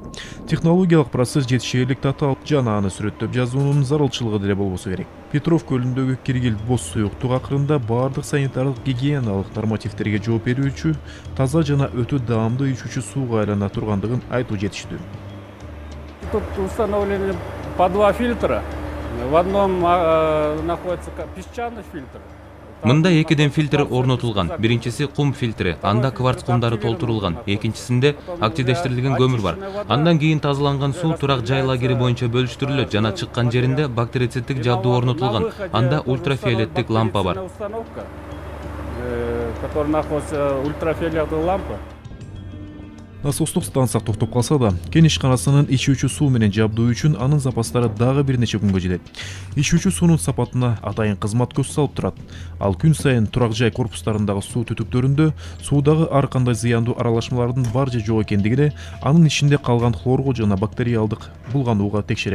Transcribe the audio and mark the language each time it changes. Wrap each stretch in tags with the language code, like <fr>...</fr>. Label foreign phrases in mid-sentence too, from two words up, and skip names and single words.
<ky>Технологиялык процесс жетишээрлик татаал жана аны сүрөттөп жазуунун зарылчылыгы деле болбосо керек. Петров көлүндөгү киргил боз суюктук акырында баардык санитарлык гигиеналык нормативтерге жооп берүүчү, таза жана өтө даамдуу ичүүчү сууга айлана тургандыгын айтуу жетиштүү.</ky> <ru>Тут установлены по 2 фильтра. В одном находится песчаный фильтр.</ru> <ky>Мында экиден фильтр орнотулган. Биринчиси кум фильтри, анда кварц кумдары толтурулган. Экинчисинде активдештирилген көмүр бар. Андан кийин тазаланган суу турак жай лагери боюнча бөлүштүрүлөт жана чыккан жеринде бактерициддик жабдуу орнотулган. Анда ультрафиолеттик лампа бар.</ky> <ru>Который находится ультрафиолетовая лампа.</ru> <ky>Насостук станция токтоп калса да, кен ишканасынын ичүүчү суу менен жабдуу үчүн анын запастары дагы бир нече күнгө жетет. Ичүүчү суунун сапатына атайын кызмат көз салып турат. Ал күн сайын турак жай корпустарындагы суу түтүктөрүндө суудагы ар кандай зыяндуу аралашмалардын бар же жок экендигине, анын ичинде калган хлорго жана бактериалдык булганууга текшерет.</ky>